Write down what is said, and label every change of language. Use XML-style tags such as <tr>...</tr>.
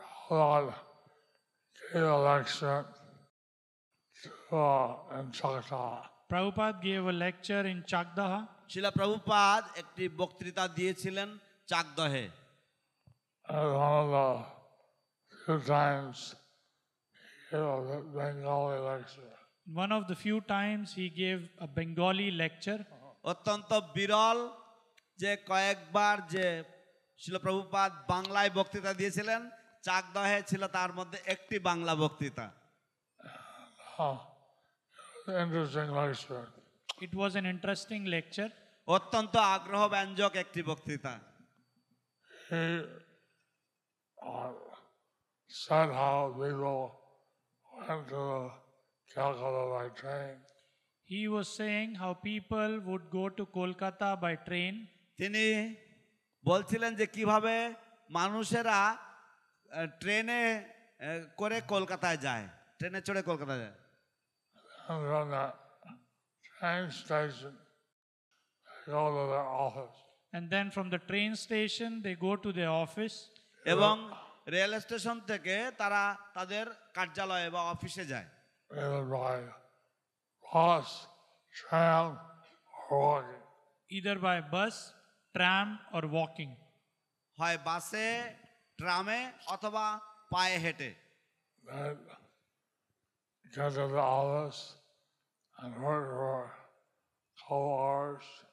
<en>Lord gave a lecture in Chakdaha. Prabhupada gave a lecture in Chakdaha.</en> <bn>শিলা প্রভুপাদ একটি বক্তৃতা দিয়েছিলেন চাকদহে।</bn> <en>And one of the few times he gave a Bengali lecture. One of the few times he gave a Bengali lecture.</en> <bn>অত্যন্ত বিরল যে কয়েকবার যে শিল প্রভুপাদ বাংলায় বক্তৃতা দিয়েছিলেন, চাকদহে ছিল তার মধ্যে একটি বাংলা বক্তৃতা।</bn> <en>Interesting lecture. It was an interesting lecture.</en> <bn>অত্যন্ত আগ্রহব্যঞ্জক একটি বক্তৃতা।</bn> <en>He said how people went to Calcutta by train. He was saying how people would go to Kolkata by train.</en> <bn>তিনি বলছিলেন যে কিভাবে মানুষেরা ট্রেনে করে কলকাতায় যায়, ট্রেনে চড়ে কলকাতায় যায়।</bn> <en>And from the train station, they go to their office. And then from the train station, they go to their office.</en> <bn>এবং রেল স্টেশন থেকে তারা তাদের কার্যালয়ে বা অফিসে যায়।</bn> <en>Either by bus, tram, or walking. Either by bus, tram, or walking.</en> <bn>হয় বাসে, ট্রামে অথবা পায়ে হেঁটে।</bn> <en>Then get to the office and work for a couple hours.</en>